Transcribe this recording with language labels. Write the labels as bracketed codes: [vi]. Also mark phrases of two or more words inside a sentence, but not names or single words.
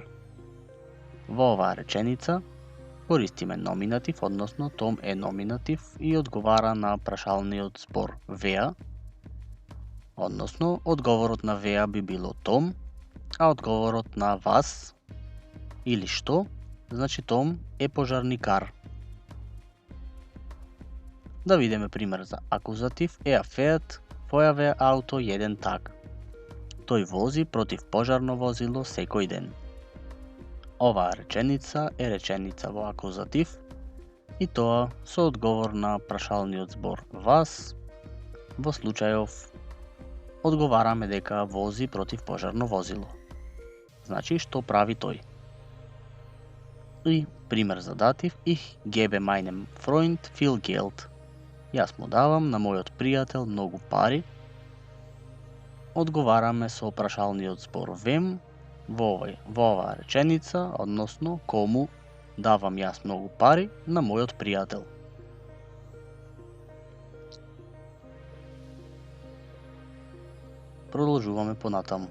[mk] Во оваа реченица користиме номинатив, односно Том е номинатив и одговара на прашалниот збор веа, односно одговорот на веа би било Том, а одговорот на вас или што, значи Том е пожарникар. Да видиме пример за акузатив. [de] Er fährt Feuerwehrauto jeden Tag. [mk] Тој вози против пожарно возило секој ден. Оваа реченица е реченица во акузатив и тоа со одговор на прашалниот збор вас. Во случајов одговараме дека вози против пожарно возило. Значи што прави тој. И пример за датив. [de] Ich gebe meinem Freund viel Geld. [mk] Јас му давам на мојот пријател многу пари. Одговараме со прашалниот збор вем во оваа реченица, односно кому давам јас многу пари на мојот пријател. Продолжуваме понатаму.